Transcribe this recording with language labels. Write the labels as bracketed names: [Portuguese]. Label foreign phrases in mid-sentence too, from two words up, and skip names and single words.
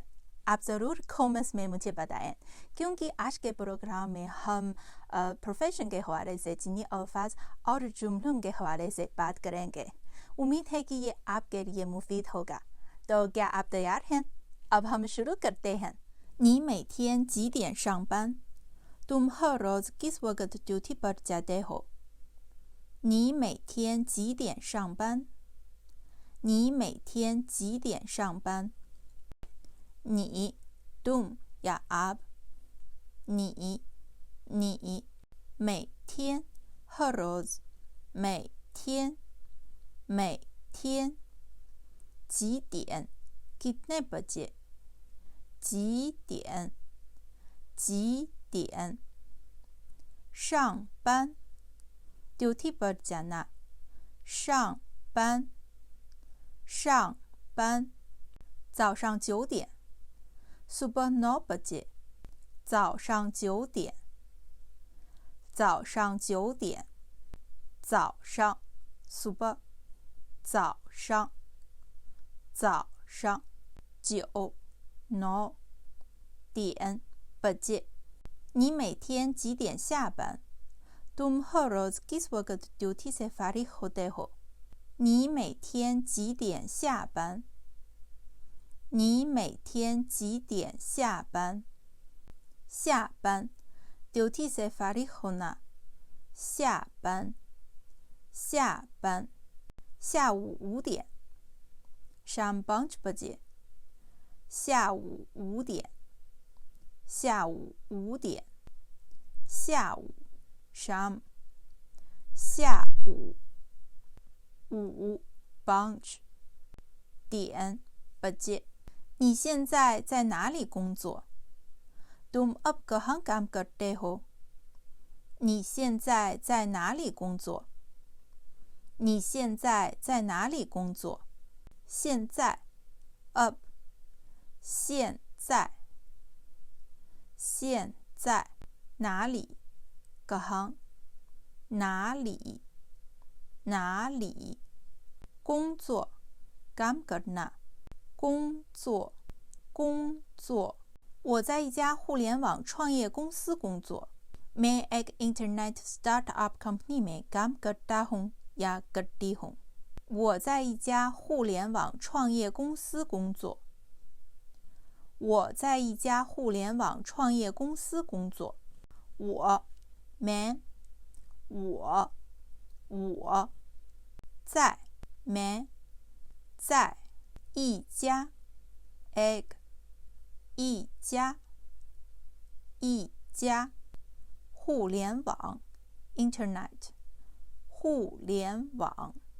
[Urdu] آپ ضرور کمنٹس میں مجھے بتائیں، کیونکہ آج کے پروگرام میں ہم پروفیشن کے حوالے سے چینی الفاظ اور جملوں کے حوالے سے بات کریں گے. امید ہے کہ یہ آپ کے لیے مفید ہوگا. تو کیا آپ تیار ہیں؟ اب ہم شروع کرتے ہیں. [Chinese] 你每天几点上班? [Urdu] تم ہر روز کس وقت ڈیوٹی پر جاتے ہو? [Chinese] 你每天几点上班? 你每天几点上班? 你 [Urdu] تم یا آپ [Chinese] 你 每天 [Urdu] ہر روز [Chinese] 每天 每天 几点 [Urdu] کتنے بجے [Chinese] 几点 几点 上班 [Urdu] ڈیوٹی پر جانا [Chinese] 上班 上班 早上9点 [Urdu] صبح 9 بجے [Chinese] 早上9点 早上9点 早上 सुबह 早上 早上 9 9 点 बजे 你每天几点下班 [Urdu] تم ہر روز کس وقت ڈیوٹی سے فارغ ہوتے ہو [Chinese] 你每天几点下班 你每天几点下班 下班 [Urdu] ڈیوٹی سے فارغ ہونا [Chinese] 下班 下班 下午5点 [Urdu] شام 5 بجے [Chinese] 下午5点 下午5点 下午 शाम 下午 5 5 点 बजे 你现在在哪里工作 [Urdu] تم اب کہاں کام کرتے ہو [Chinese] 你现在在哪里工作你现在在哪里工作现在 अब 现在现在哪里 कहाँ 哪里哪里工作 [Urdu] کام کرنا [Chinese] 工作工作我在一家互联网创业公司工作 [Urdu] میں ایک انٹرنیٹ سٹارٹ اپ کمپنی میں کام کرتا ہوں یا کرتی ہوں [Chinese] 我在一家互联网创业公司工作我在一家互联网创业公司工作我 मैं 我在 मैं 在一家 एक 一家互联网 internet 互联网